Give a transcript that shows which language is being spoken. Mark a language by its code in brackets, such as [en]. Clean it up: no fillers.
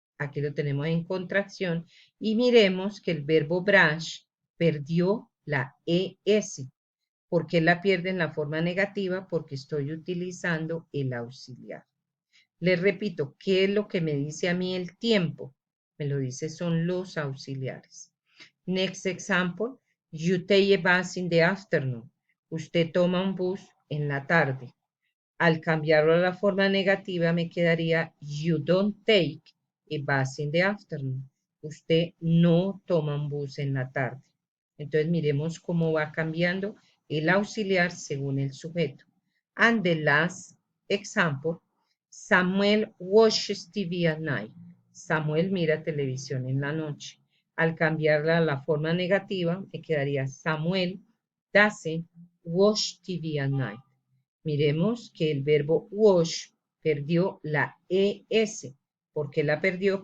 [es] Aquí lo tenemos en contracción. Y miremos que el verbo brush perdió la ES. ¿Por qué la pierde en la forma negativa? Porque estoy utilizando el auxiliar. Les repito, ¿qué es lo que me dice a mí el tiempo? Me lo dice son los auxiliares. [en] Next example, you take a bus in the afternoon. [es] Usted toma un bus en la tarde. Al cambiarlo a la forma negativa me quedaría [en] you don't take a bus in the afternoon. [es] Usted no toma un bus en la tarde. Entonces miremos cómo va cambiando el auxiliar según el sujeto. [en] And the last example, Samuel watches TV at night. [es] Samuel mira televisión en la noche. Al cambiarla a la forma negativa me quedaría [en] Samuel doesn't watch TV at night. [es] Miremos que el verbo watch perdió la ES. ¿Por qué la perdió?